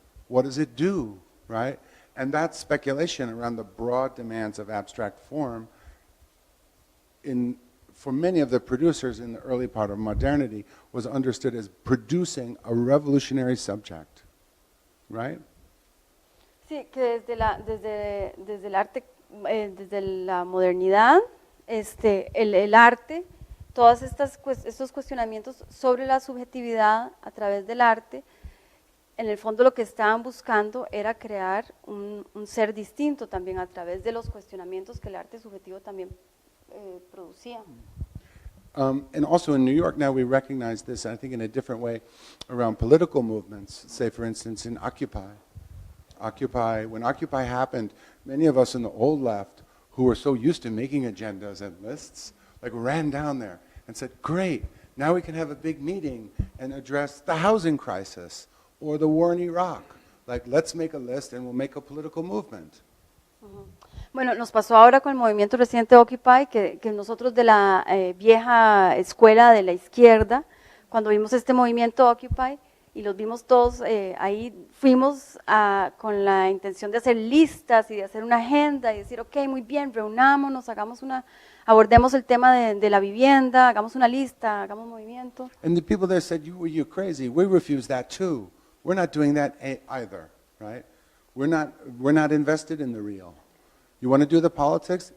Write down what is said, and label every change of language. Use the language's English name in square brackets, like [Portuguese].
[English] What does it do, right? And that speculation around the broad demands of abstract form, for many of the producers in the early part of modernity, was understood as producing a revolutionary subject, right? [Spanish] Sí, que desde el arte, desde la modernidad, el arte, todos estos cuestionamientos sobre la subjetividad a través del arte, en el fondo lo que estaban buscando era crear un ser distinto también a través de los cuestionamientos que el arte subjetivo también producía. [English] And also in New York now we recognize this, I think in a different way, around political movements. Say for instance in Occupy. When Occupy happened, many of us in the old left who were so used to making agendas and lists, like ran down there and said, great, now we can have a big meeting and address the housing crisis or the war in Iraq. Like, let's make a list and we'll make a political movement. [Spanish] Bueno, nos pasó ahora con el movimiento reciente Occupy, que nosotros de la vieja escuela de la izquierda, cuando vimos este movimiento Occupy, y los vimos todos, ahí fuimos con la intención de hacer listas y de hacer una agenda y decir, ok, muy bien, reunámonos, abordemos el tema de la vivienda, hagamos una lista, hagamos movimiento. [English] And the people there said, you're crazy. We refuse that too. We're not doing that either, right? We're not invested in the real. You want to do the politics?